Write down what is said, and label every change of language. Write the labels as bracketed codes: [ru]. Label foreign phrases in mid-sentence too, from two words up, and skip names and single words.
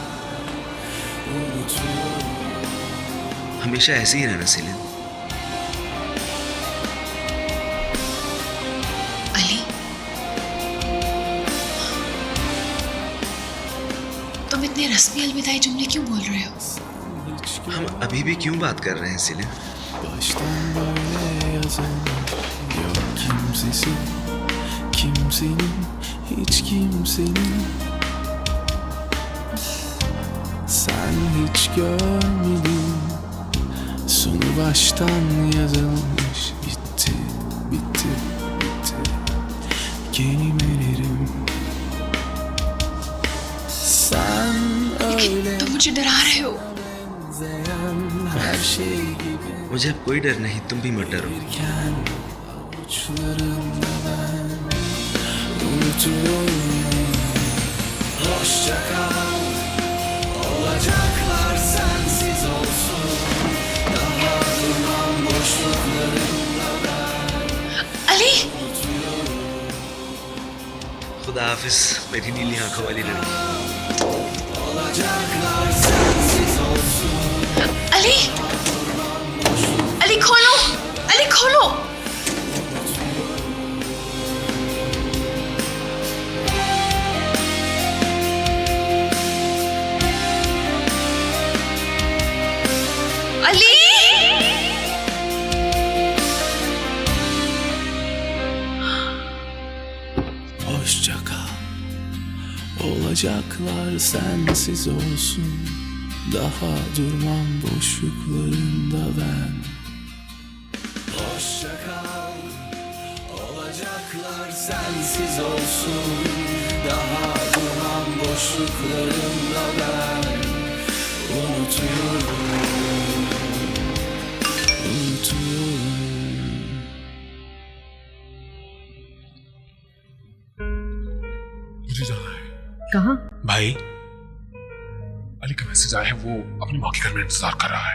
[hi] हमेशा ऐसे ही रहना सिलिन। अली, तुम इतने रस्मी अलविदाई जुमले क्यों बोल रहे हो? हम अभी भी क्यों बात कर रहे हैं सिलिन? [tr] kimsenin hiç kimsenin sen hiç görmedin sonu baştan yazılmış bitti bitti bitti kelimelerim sen öyle [hi] तुम मुझे डरा रहे हो। [tr] benzeyen her şey gibi [hi] मुझे अब कोई डर नहीं, तुम भी मत डरो। [tr] avuçlarında ben unutuyorum Hoşça kal. Olacaklar sensiz olsun. Daha durmam boşluklarımda ben. [hi] अली खुदा हाफिज मेरी नीली आंखों वाली लड़की। [tr] Olacaklar sensiz olsun. [hi] अली अली खोलो, अली खोलो। अली [tr] Hoşça kal. Olacaklar sensiz olsun. Daha durmam boşluklarında ben. Hoşça kal. Olacaklar sensiz olsun. Daha durmam boşluklarında ben. Unutuyorum. [hi] मुझे जाना है। कहाँ? भाई अली का मैसेज आया है, वो अपनी माँ के घर में इंतजार कर रहा है।